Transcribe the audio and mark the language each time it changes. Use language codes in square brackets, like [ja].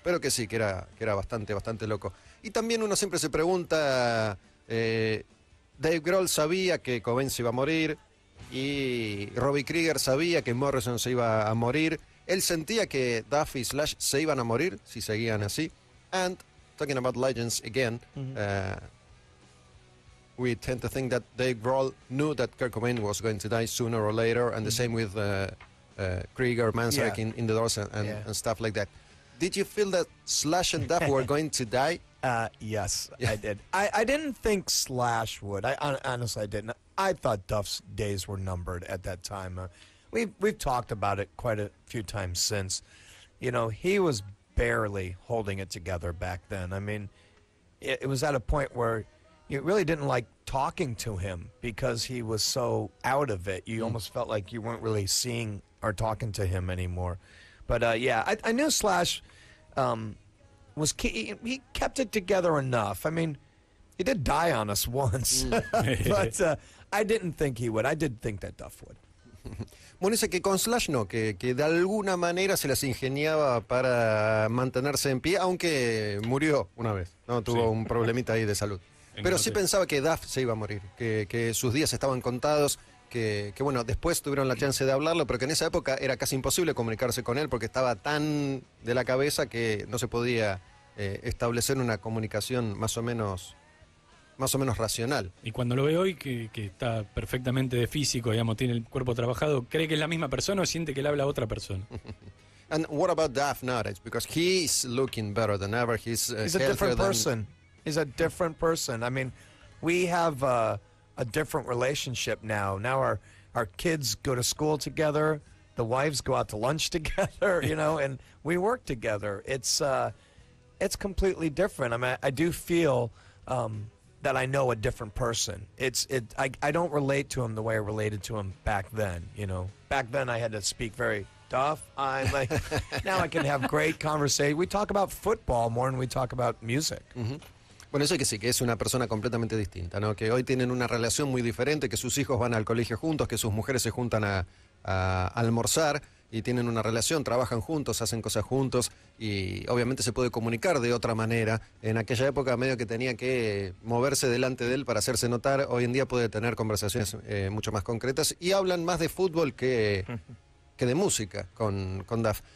[es] Pero que sí, que era bastante, bastante loco. Y también uno siempre se pregunta, Dave Grohl sabía que Cobain se iba a morir, y Robbie Krieger sabía que Morrison se iba a morir. Él sentía que Duff y Slash se iban a morir si seguían así. [en] And talking about legends again, we tend to think that Dave Grohl knew that Kurt Cobain was going to die sooner or later, and the same with Krieger, Manzarek in The Doors and stuff like that. Did you feel that Slash and Duff were going to die? Yes, I did. I didn't think Slash would. Honestly, I didn't. I thought Duff's days were numbered at that time. We've talked about it quite a few times since. You know, he was barely holding it together back then. I mean, it was at a point where you really didn't like talking to him because he was so out of it. You almost felt like you weren't really seeing or talking to him anymore. But yeah, I knew Slash was key. He kept it together enough. I mean, he did die on us once, but I didn't think he would. I did think that Duff would. [es] Bueno, dice que con Slash no, que de alguna manera se las ingeniaba para mantenerse en pie, aunque murió una vez, ¿no? Tuvo un problemita ahí de salud. Pero sí pensaba que Duff se iba a morir, que sus días estaban contados, que bueno, después tuvieron la chance de hablarlo, pero que en esa época era casi imposible comunicarse con él porque estaba tan de la cabeza que no se podía establecer una comunicación más o menos racional. Y cuando lo ve hoy, que está perfectamente de físico, digamos, tiene el cuerpo trabajado, ¿cree que es la misma persona o siente que le habla a otra persona? [en] And what about Duff nowadays? Because he's looking better than ever. He's a different person. He's a different person. I mean, we have a different relationship now. Now our kids go to school together. The wives go out to lunch together, you know, and we work together. It's completely different. I mean, I do feel that I know a different person. I don't relate to him the way I related to him back then, you know. Back then I had to speak very tough. I'm like, now I can have great conversation. We talk about football more than we talk about music. [es] Bueno, eso que sí, que es una persona completamente distinta, ¿no? Que hoy tienen una relación muy diferente, que sus hijos van al colegio juntos, que sus mujeres se juntan a almorzar y tienen una relación, trabajan juntos, hacen cosas juntos y obviamente se puede comunicar de otra manera. En aquella época medio que tenía que moverse delante de él para hacerse notar, hoy en día puede tener conversaciones mucho más concretas y hablan más de fútbol que de música con Duff.